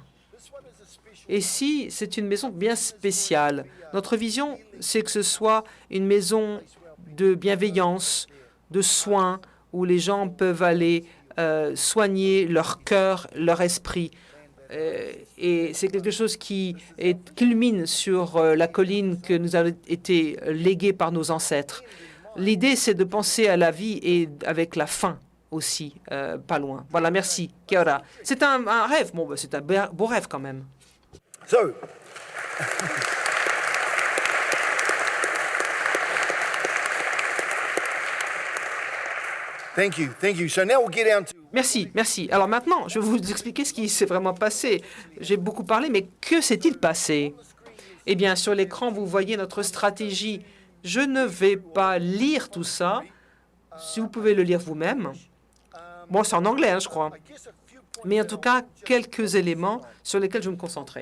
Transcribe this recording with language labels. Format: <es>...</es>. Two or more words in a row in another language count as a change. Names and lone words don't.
<fr>Et si c'est une maison bien spéciale, notre vision, c'est que ce soit une maison de bienveillance, de soins, où les gens peuvent aller soigner leur cœur, leur esprit. Et c'est quelque chose qui culmine sur la colline que nous avons été léguée par nos ancêtres. L'idée, c'est de penser à la vie et avec la fin aussi, pas loin. Voilà, merci.</fr> <mi>Kia ora.</mi> <fr>C'est un rêve. Bon, c'est un beau rêve quand même.</fr> <en>So, thank you. So now we'll get down to...</en> <fr>Merci, merci. Alors maintenant, je vais vous expliquer ce qui s'est vraiment passé. J'ai beaucoup parlé, mais que s'est-il passé? Eh bien, sur l'écran, vous voyez notre stratégie. Je ne vais pas lire tout ça. Si vous pouvez le lire vous-même. Bon, c'est en anglais, hein, je crois. Mais en tout cas, quelques éléments sur lesquels je vais me concentrer.</fr>